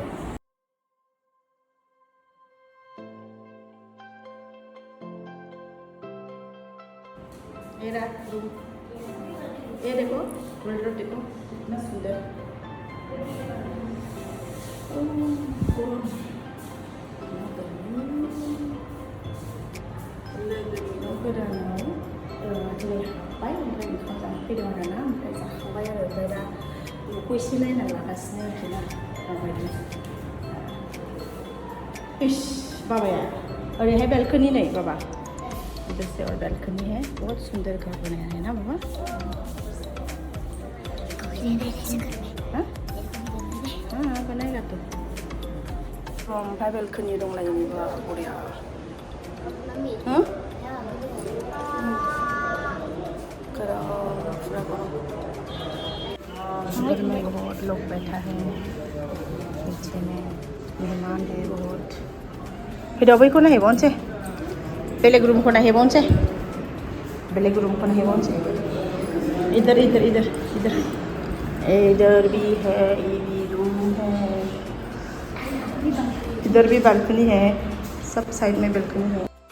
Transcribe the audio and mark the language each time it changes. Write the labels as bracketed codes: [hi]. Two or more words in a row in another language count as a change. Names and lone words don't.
[hi] ये रहा रूम ये देखो कॉरिडोर देखो कितना सुंदर [brx] गोदानाव दिनै हाबबाय ओमफ्राय ओंखाम जानो फैदों आरोना ओमफ्राय जाखांबाय आरो ओमफ्राय दा न'खौ एसे नायना लागासिनो आरोखि ना माबायदि [hi] इस बाबाया ओरैहाय बेलकनी नहीं बाबा इधर से और बेलकनी है बहुत सुंदर घर बनाया है ना बाबा हाँ हाँ बनाएगा तो [brx] ओमफ्राय बेलकनी दंलायो बेबा बरिया [hi] हाँ घर में बहुत लोग बैठा है पीछे में मेहमान है बहुत फिर अभी को नहीं पहुँचे बेलेग रूम को नहीं पहुँचे बेलेग रूम को नहीं पहुँचे इधर इधर इधर इधर इधर भी है ये भी रूम है इधर भी बालकनी है सब साइड में बालकनी है